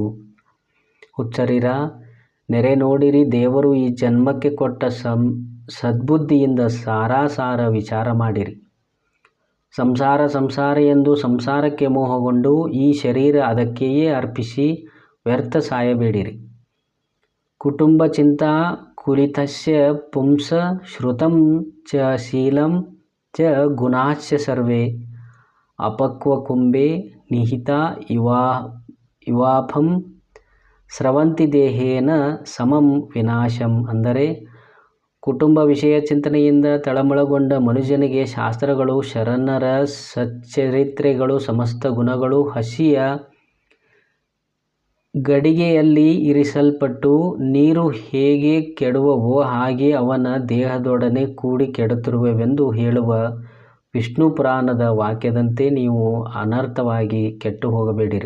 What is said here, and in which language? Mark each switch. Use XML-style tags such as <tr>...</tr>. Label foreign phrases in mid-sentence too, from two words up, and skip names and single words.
<kn>ಹುಚ್ಚರಿರ, ನೆರೆ ನೋಡಿರಿ. ದೇವರು ಈ ಜನ್ಮಕ್ಕೆ ಕೊಟ್ಟ ಸದ್ಬುದ್ಧಿಯಿಂದ ಸಾರಾಸಾರ ವಿಚಾರ ಮಾಡಿರಿ. ಸಂಸಾರ ಸಂಸಾರ ಎಂದು ಸಂಸಾರಕ್ಕೆ ಮೋಹಗೊಂಡು ಈ ಶರೀರ ಅದಕ್ಕೆಯೇ ಅರ್ಪಿಸಿ ವ್ಯರ್ಥ ಸಾಯಬೇಡಿರಿ.</kn> <sa>ಕುಟುಂಬ ಚಿಂತಾ ಕುಲಿತಸ್ಯ ಪುಂಸ ಶ್ರುತಂ ಚ ಶೀಲಂ ಚ ಗುಣಾಶ್ಚ ಸರ್ವೇ ಅಪಕ್ವಕುಂಭೆ ನಿಹಿತ ಇವಾಫಂ ಸ್ರವಂತಿ ದೇಹೇನ ಸಮಂ ವಿನಾಶಂ.</sa> <kn>ಅಂದರೆ ಕುಟುಂಬ ವಿಷಯ ಚಿಂತನೆಯಿಂದ ತಳಮಳಗೊಂಡ ಮನುಷ್ಯನಿಗೆ ಶಾಸ್ತ್ರಗಳು, ಶರಣರ ಸಚ್ಚರಿತ್ರೆಗಳು, ಸಮಸ್ತ ಗುಣಗಳು ಹಸಿಯ ಗಡಿಗೆಯಲ್ಲಿ ಇರಿಸಲ್ಪಟ್ಟು ನೀರು ಹೇಗೆ ಕೆಡುವವೋ ಹಾಗೆ ಅವನ ದೇಹದೊಡನೆ ಕೂಡಿ ಕೆಡುತ್ತಿರುವೆವೆಂದು ಹೇಳುವ ವಿಷ್ಣು ಪುರಾಣದ ವಾಕ್ಯದಂತೆ ನೀವು ಅನರ್ಥವಾಗಿ ಕೆಟ್ಟು ಹೋಗಬೇಡಿರಿ.</kn>